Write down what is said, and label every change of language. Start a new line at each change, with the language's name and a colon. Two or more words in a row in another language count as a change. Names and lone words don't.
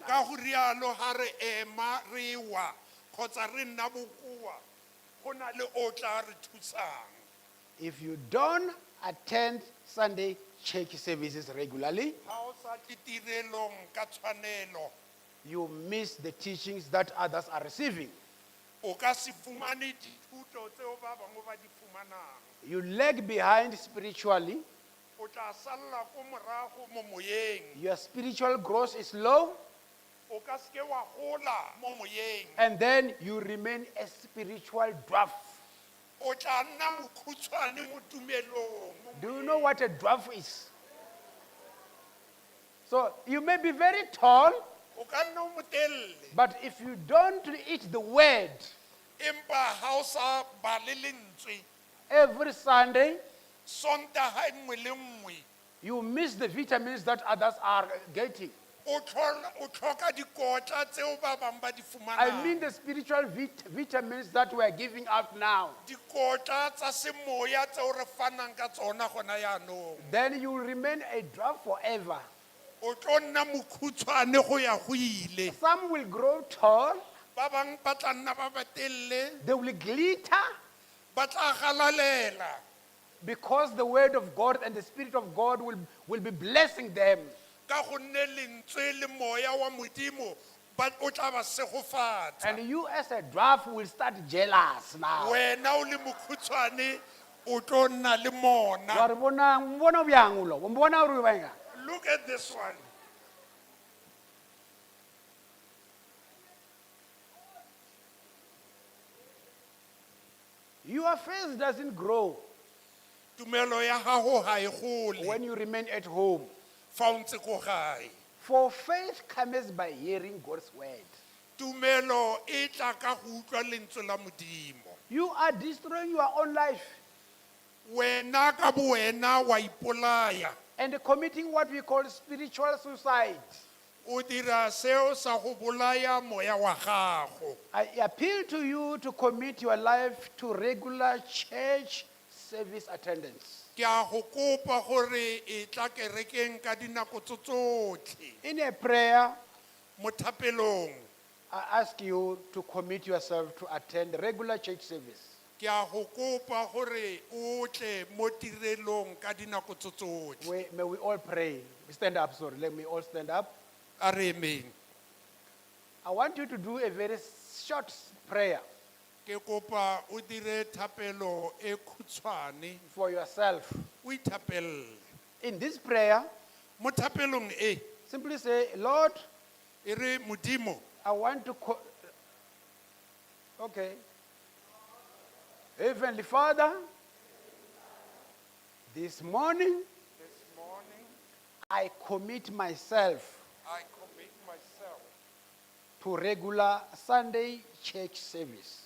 Tswana: Ka
English: us.
Tswana: go rialo ha re ema re wa kgotsa re nna bokoa go na le o tla re thusang.
English: If you don't attend Sunday church services regularly,
Tswana: Ha o sa tle tirelong ka tshwanelo
English: you miss the teachings that others are receiving.
Tswana: o ka se fumane dithuto tseo ba bangwe ba di fumanang.
English: You lag behind spiritually.
Tswana: O tla salla ko morago mo moyeng.
English: Your spiritual growth is low,
Tswana: O ka se ke wa gola mo moyeng.
English: and then you remain a spiritual dwarf.
Tswana: O tla nna mokhutshwane mo tumelong.
English: Do you know what a dwarf is? So you may be very tall,
Tswana: O ka nna o motelle
English: but if you don't eat the word
Tswana: empa ha o sa ba le lentswe
English: every Sunday,
Tswana: sontaga nngwe le nngwe
English: you miss the vitamins that others are getting.
Tswana: o tlhoka dikotla tseo ba bangwe ba di
English: I mean
Tswana: fumanang.
English: the spiritual vitamins that we are giving out now.
Tswana: Dikotla tsa semoya tseo re fanang ka tsona gona yaanong.
English: Then you will remain a dwarf forever.
Tswana: O tlo nna mokhutshwane go ya go ile.
English: Some will grow tall,
Tswana: Ba bangwe ba tla nna ba ba telele,
English: they will glitter,
Tswana: ba tla galalela
English: because the word of God and the Spirit of God will be blessing them.
Tswana: ka gonne lentswe le moya wa modimo ba o tla ba segofatsa.
English: And you as a dwarf will start jealous now.
Tswana: Wena o le mokhutshwane o tlo nna le mona.
Northern Sotho: Wa re bona- mbona bjang o lo?
Southern Sotho: O mbona hore o ba eng?
English: Look at this one. Your faith doesn't grow
Tswana: Tumelo ya gago ga e gole
English: when you remain at home.
Tswana: fa o ntse ko gae.
English: For faith comes by hearing God's word.
Tswana: Tumelo e tla ka go utlwa lentswe la modimo.
English: You are destroying your own life
Tswana: Wena ka bo wena wa ipolaya.
English: and committing what we call spiritual suicide.
Tswana: O dira seo sa go bolaya moya wa gago.
English: I appeal to you to commit your life to regular church service attendance.
Tswana: Ke a go kopa gore e tla kerekeng ka dinako tsotlhe.
English: In a prayer,
Tswana: Mo thapelong
English: I ask you to commit yourself to attend regular church service.
Tswana: ke a go kopa gore o tle mo tirelong ka dinako tsotlhe.
English: May we all pray. Stand up, sorry. Let me all stand up.
Tswana: A re ameng.
English: I want you to do a very short prayer
Tswana: Ke kopa o dire thapelo e khutshwane
English: for yourself.
Tswana: o ithapelle.
English: In this prayer,
Tswana: Mo thapelong e
English: simply say, Lord,
Tswana: e re modimo
English: I want to. Okay. Heavenly Father, this morning this morning I commit myself I commit myself to regular Sunday church service.